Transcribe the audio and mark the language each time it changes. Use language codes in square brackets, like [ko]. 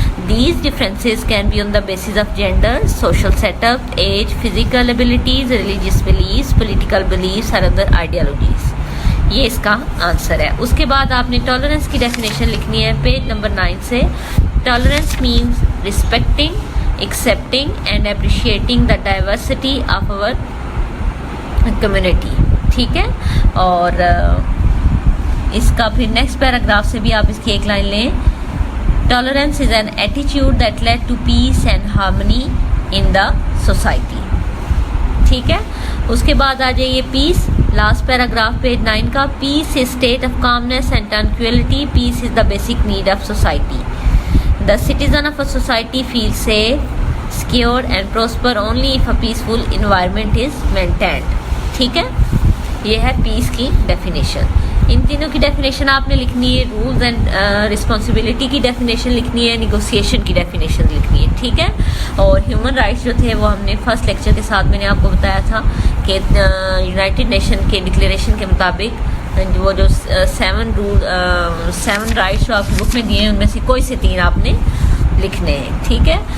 [en] These differences can be on the basis of gender, social setup, age, physical abilities, religious beliefs, political beliefs or other ideologies. [ur] یہ اس کا answer ہے. اس کے بعد آپ نے tolerance کی ڈیفینیشن لکھنی ہے پیج نمبر 9 سے. [en] Tolerance means respecting, accepting and appreciating the diversity of our community. [ur] ٹھیک ہے. اور اس کا پھر نیکسٹ پیراگراف سے بھی آپ اس کی ایک لائن لیں. [en] Tolerance is an attitude that led to peace and harmony in the society. [ur] ٹھیک ہے. اس کے بعد آ جائیے پیس, لاسٹ پیراگراف پیج 9 کا. [en] Peace is state of calmness and tranquility. Peace is the basic need of society. The citizen of a society feels safe, secure and prosper only if a peaceful environment is maintained. [ur] ٹھیک ہے. یہ ہے پیس کی definition. ان تینوں کی definition آپ نے لکھنی ہے. رولز اینڈ رسپانسبلٹی کی ڈیفینیشن لکھنی ہے, نیگوسیشن کی ڈیفینیشن لکھنی ہے. ٹھیک ہے. اور ہیومن رائٹس جو تھے وہ ہم نے فرسٹ لیکچر کے ساتھ میں نے آپ کو بتایا تھا کہ یونائٹڈ نیشن کے ڈکلیریشن کے مطابق وہ جو 7 رائٹس جو آپ کی بک میں دیے ہیں ان میں سے کوئی سے 3 آپ نے لکھنے ہیں. ٹھیک ہے.